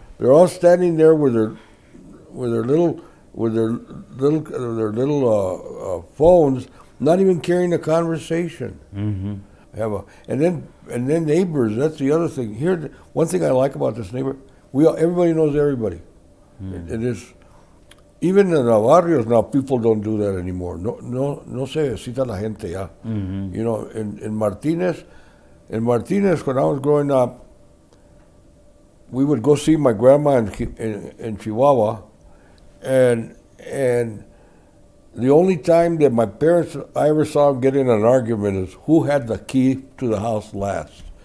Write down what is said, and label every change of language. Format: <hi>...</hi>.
<en>They're all standing there with their little phones, not even carrying a conversation. And then neighbors. That's the other thing. Here, one thing I like about this neighbor, everybody knows everybody. It is, even in the barrios now, people don't do that anymore.</en> <es>No se necesita la gente ya.</es> <en>In Martinez, when I was growing up, we would go see my grandma in Chihuahua, and the only time that my parents, I ever saw them get in an argument is who had the key to the house last.</en>